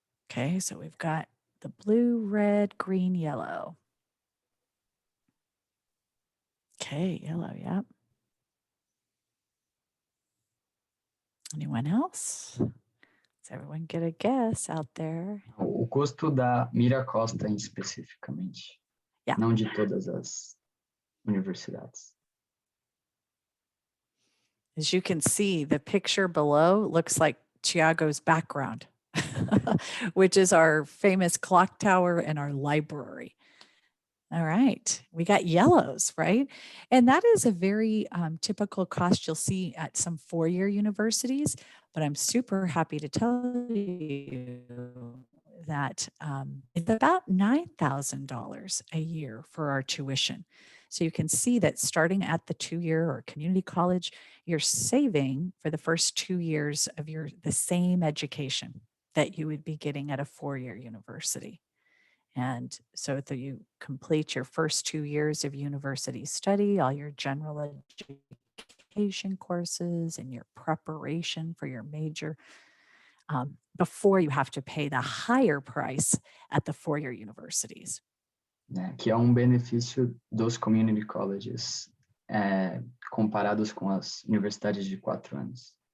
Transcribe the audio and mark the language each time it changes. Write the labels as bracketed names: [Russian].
[English] Okay, so we've got the blue, red, green, yellow. Okay, yellow, yep. Anyone else? Does everyone get a guess out there? [Portuguese] O custo da MiraCosta especificamente, Yeah. não de todas as universidades. [English] As you can see, the picture below looks like Tiago's background, which is our famous clock tower and our library. All right, we got yellows, right? And that is a very typical cost you'll see at some four-year universities, but I'm super happy to tell you that it's about $9,000 a year for our tuition. So you can see that starting at the two-year or community college, you're saving for the first 2 years of the same education that you would be getting at a four-year university. And so that you complete your first 2 years of university study, all your general education courses and your preparation for your major, before you have to pay the higher price at the four-year universities. [Portuguese] Né, que é benefício dos community colleges, comparados com as universidades de 4 anos.